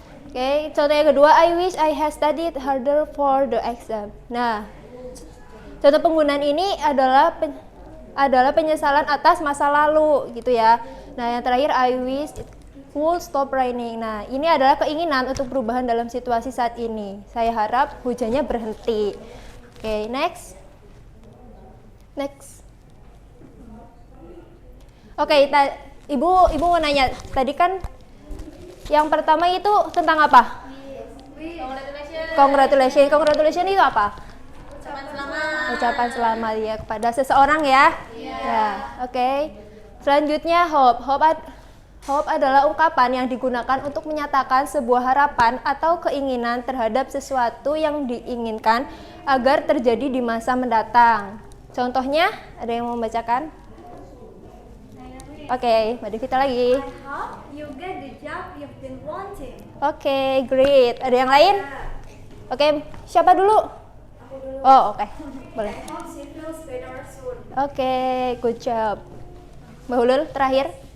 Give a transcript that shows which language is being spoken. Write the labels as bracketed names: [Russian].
[Indonesian] Oke, contoh yang kedua, [English] I wish I had studied harder for the exam. [Indonesian] Nah, contoh penggunaan ini adalah penyesalan atas masa lalu gitu ya. Nah, yang terakhir, [English] I wish it would stop raining. [Indonesian] Nah, ini adalah keinginan untuk perubahan dalam situasi saat ini. Saya harap hujannya berhenti. Oke, next. Oke, Ibu mau nanya, tadi kan yang pertama itu tentang apa? Congratulations itu apa? Ucapan selamat ya kepada seseorang ya. Ya, oke. Selanjutnya hope. Hope adalah ungkapan yang digunakan untuk menyatakan sebuah harapan atau keinginan terhadap sesuatu yang diinginkan agar terjadi di masa mendatang. Contohnya, ada yang mau membacakan? Oke, Mbak Devita lagi. [English] I hope you get the job you've been wanting. [Indonesian] Oke, great. Ada yang lain? Oke, siapa dulu? Aku dulu. Oh, oke. Boleh. [English] I hope she feels better soon. [Indonesian] Oke, [English] good job. [Indonesian] Mbak Hulul, terakhir.